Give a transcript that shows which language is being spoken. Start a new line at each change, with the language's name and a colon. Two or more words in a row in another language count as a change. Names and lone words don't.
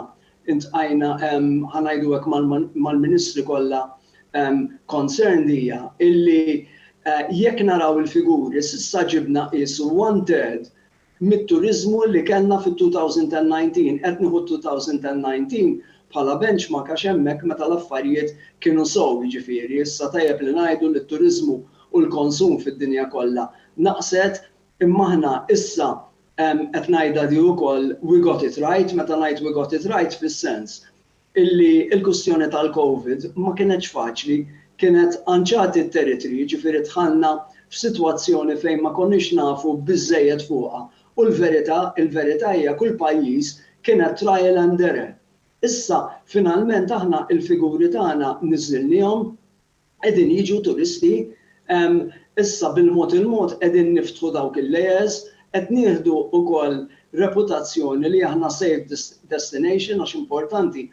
Maltese: Intqajna ħanajdu hekk mal-Ministri kollha concern hija illi jekk naraw il-figuri s'issa ġibna qisu 1/3 mit-turiżmu li kellna fit-2019 qed nieħu 2019 bħala benchmark għax hemmhekk meta l-affarijiet kienu sew jiġifieri issa tajjeb li ngħidu li t-turiżmu u l-konsum fid-dinja kollha naqset imma aħna issa qed ngħidha di wkoll
English: we got it right,
Maltese: meta ngħid
English: we got it right
Maltese: fis-sens illi il-kwistjoni tal-COVID ma kienetx faċli, kienet anċati t-territorju, ġifieri dħalna f'sitwazzjoni fejn ma konniex nafu biżżejjed fuqha. U il-verità hija kull pajjiż kienet
English: trial and error.
Maltese: Issa finalment aħna il-figuri tagħna niżilnihom qegħdin jiġu turisti, issa bil-mod il-mod qegħdin niftħu dawk il-lejers, qed nieħdu wkoll reputazzjoni li aħna
English: safe destination
Maltese: għax importanti.